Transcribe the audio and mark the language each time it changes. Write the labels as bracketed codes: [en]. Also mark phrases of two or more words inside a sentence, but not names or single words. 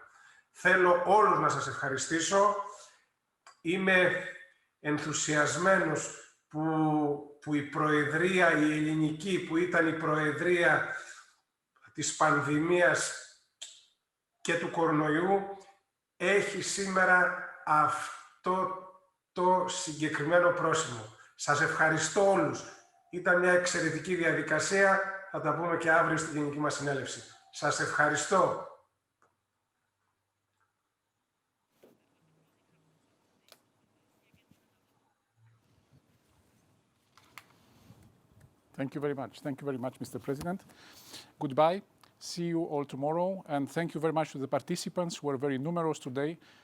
[el] Θέλω όλους να σας ευχαριστήσω. Είμαι ενθουσιασμένος που η Προεδρία, η ελληνική, που ήταν η Προεδρία της πανδημίας και του κορονοϊού, έχει σήμερα αυτό το συγκεκριμένο πρόσημο. Σας ευχαριστώ όλους. Ήταν μια εξαιρετική διαδικασία. Θα τα πούμε και αύριο στη γενική μας συνέλευση. Σας ευχαριστώ. [en] Thank you very much. Thank you very much, Mr. President. Goodbye. See you all tomorrow. And thank you very much to the participants who were very numerous today.